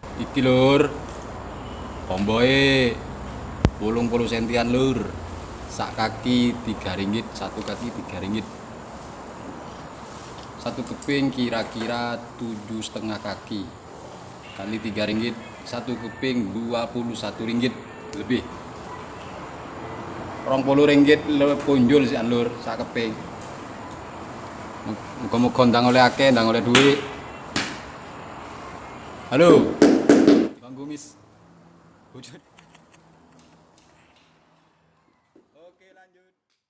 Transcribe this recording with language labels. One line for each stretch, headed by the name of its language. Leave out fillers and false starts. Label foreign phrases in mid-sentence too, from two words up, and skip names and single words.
Javanese: Iki lur. Tomboe 80 sentian lur. Sak kaki 3 ringgit,
Malay: satu kaki 3 ringgit. Satu keping kira-kira 7,5 kaki. Kali 3 ringgit, satu keping 21 ringgit lebih.
Javanese: 20 ringgit punjul sih lur sak keping. Muga-muga ndang oleh akeh, ndang oleh duit.
Malay: Halo. Bang Gumis. Oke, lanjut.